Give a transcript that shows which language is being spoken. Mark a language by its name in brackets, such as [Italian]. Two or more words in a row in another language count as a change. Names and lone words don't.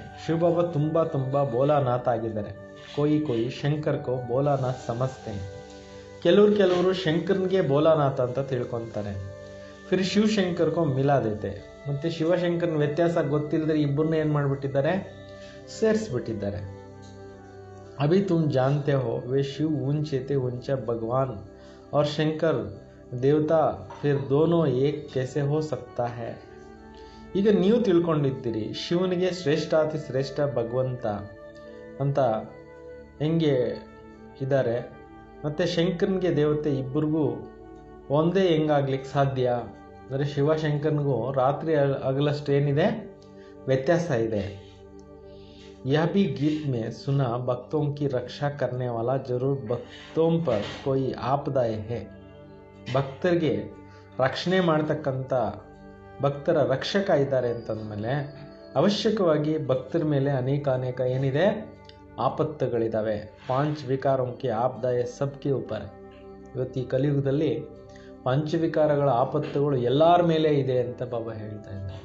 [Kannada] ಶಿವಬಾಬಾ ತುಂಬ ಬೋಲಾನಾಥ್ ಆಗಿದ್ದಾರೆ. [Hindi] कोई शंकर को भोलानाथ समझते हैं. [Kannada] ಕೆಲವರು ಶಂಕರ್ನಿಗೆ ಬೋಲಾನಾಥ ಅಂತ ತಿಳ್ಕೊತಾರೆ. [Hindi] फिर शिवशंकर को मिला देते. [Kannada] ಮತ್ತು ಶಿವಶಂಕರ್ನ ವ್ಯತ್ಯಾಸ ಗೊತ್ತಿಲ್ಲದ್ರೆ ಇಬ್ಬರನ್ನ ಏನು ಮಾಡಿಬಿಟ್ಟಿದ್ದಾರೆ? [Hindi] ಸೇರಿಸ್ಬಿಟ್ಟಿದ್ದಾರೆ. अभी तुम जानते हो वे शिव ऊंचे थे ऊंचा भगवान और शंकर देवता फिर दोनों एक कैसे हो सकता है. [Kannada] ಈಗ ನೀವು ತಿಳ್ಕೊಂಡಿದ್ದೀರಿ ಶಿವನಿಗೆ ಶ್ರೇಷ್ಠಾತಿ ಶ್ರೇಷ್ಠ ಭಗವಂತ ಅಂತ ಹೆಂಗೆ ಇದ್ದಾರೆ, ಮತ್ತು ಶಂಕರನಿಗೆ ದೇವತೆ ಇಬ್ಬರಿಗೂ ಒಂದೇ ಹೆಂಗಾಗ್ಲಿಕ್ಕೆ ಸಾಧ್ಯ ಅಂದರೆ ಶಿವಶಂಕರನಿಗೂ ರಾತ್ರಿ ಹಗಲಷ್ಟು ಏನಿದೆ ವ್ಯತ್ಯಾಸ ಇದೆ. [Hindi] यह भी गीत में सुना भक्तों की रक्षा करने वाला जरूर भक्तों पर कोई आपदाए है. [Kannada] ಭಕ್ತರಿಗೆ ರಕ್ಷಣೆ ಮಾಡ್ತಕ್ಕಂಥ ಭಕ್ತರ ರಕ್ಷಕ ಇದ್ದಾರೆ ಅಂತಂದಮೇಲೆ ಅವಶ್ಯಕವಾಗಿ ಭಕ್ತರ ಮೇಲೆ ಅನೇಕ ಏನಿದೆ ಆಪತ್ತುಗಳಿದ್ದಾವೆ. [Hindi] 5 विकारों की आपदाय सबके ऊपर. [Kannada] ಇವತ್ತು ಈ ಕಲಿಯುಗದಲ್ಲಿ ಪಂಚವಿಕಾರಗಳ ಆಪತ್ತುಗಳು ಎಲ್ಲರ ಮೇಲೆ ಇದೆ ಅಂತ ಬಾಬಾ ಹೇಳ್ತಾ ಇದ್ದಾರೆ.